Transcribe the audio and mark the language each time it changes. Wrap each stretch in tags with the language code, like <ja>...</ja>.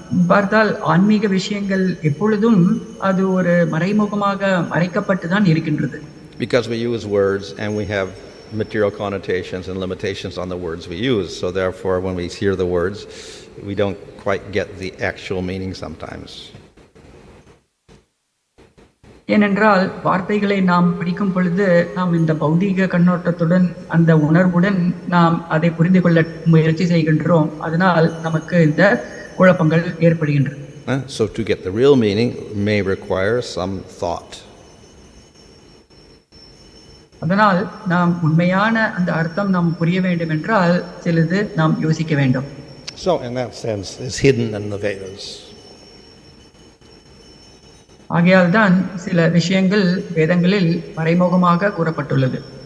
<ta>பார்த்தால் ஆன்மீக விஷயங்கள் எப்பொழுதும் அது ஒரு மறைமுகமாக மறைக்கப்பட்டு தான் இருக்கின்றது.</ta> <en>Because we use words and we have material connotations and limitations on the words we use. So therefore, when we hear the words, we don't quite get the actual meaning sometimes.</en> <ta>ஏனென்றால் வார்த்தைகளை நாம் படிக்கும் பொழுது நாம் இந்த பௌதீக கண்ணோட்டத்துடன் அந்த உணர்வுடன் நாம் அதை புரிந்து கொள்ள முயற்சி செய்கின்றோம். அதனால் நமக்கு இந்த குழப்பங்கள் ஏற்படுகின்றன.</ta> <en>So to get the real meaning may require some thought.</en> <ta>அதனால் நாம் உண்மையான அந்த அர்த்தம் நாம் புரிய வேண்டும் என்றால் சிறிது நாம் யோசிக்க வேண்டும்.</ta> <en>So in that sense, it's hidden in the Vedas.</en> <ta>ஆகையால் தான் சில விஷயங்கள் வேதங்களில் மறைமுகமாக கூறப்பட்டுள்ளது.</ta>